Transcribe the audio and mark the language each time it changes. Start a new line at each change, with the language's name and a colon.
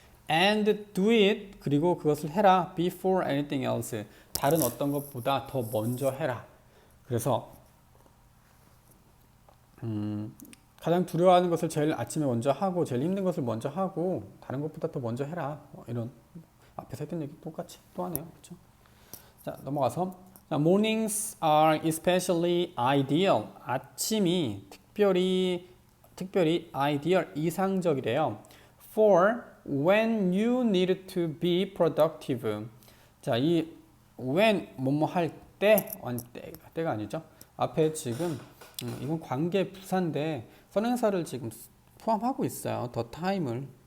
English: and do it.
Korean: 그리고 그것을 해라.
English: before anything else.
Korean: 다른 어떤 것보다 더 먼저 해라. 그래서 가장 두려워하는 것을 제일 아침에 먼저 하고 제일 힘든 것을 먼저 하고 다른 것보다 더 먼저 해라. 이런 앞에서 했던 얘기 똑같이 또 하네요. 그렇죠? 자, 넘어가서 자,
English: mornings are especially ideal.
Korean: 아침이 특별히 ideal 이상적이래요.
English: for when you need to be productive.
Korean: 자, 이 when 뭐뭐 할 때가 아니죠. 앞에 지금 이건 관계 부사인데 선행사를 지금 포함하고 있어요. 더 타임을